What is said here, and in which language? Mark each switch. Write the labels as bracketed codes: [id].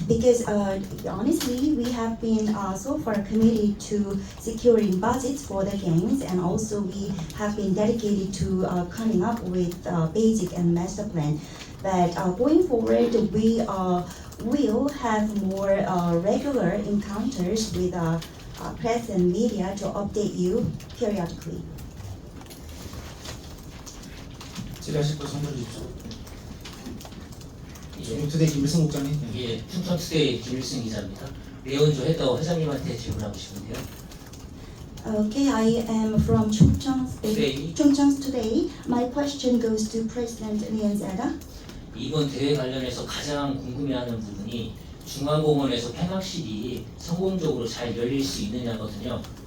[en] Because honestly, we have been so far committed to securing budgets for the games, and also we have been dedicated to coming up with basic and master plan. But going forward, we will have more regular encounters with press and media to update you periodically. [ko] 질의하실 거 선물해 주십시오. 중투대 김일성 국장님. 예, 충청투데이 김일승 기자입니다. 레온조 헤더 회장님한테 질문하고 싶은데요. [en] Okay, I am from Chungcheong Today. Today. My question goes to President Leon Zeda. [ko] 이번 대회 관련해서 가장 궁금해하는 부분이 중앙공원에서 폐막식이 성공적으로 잘 열릴 수 있느냐거든요.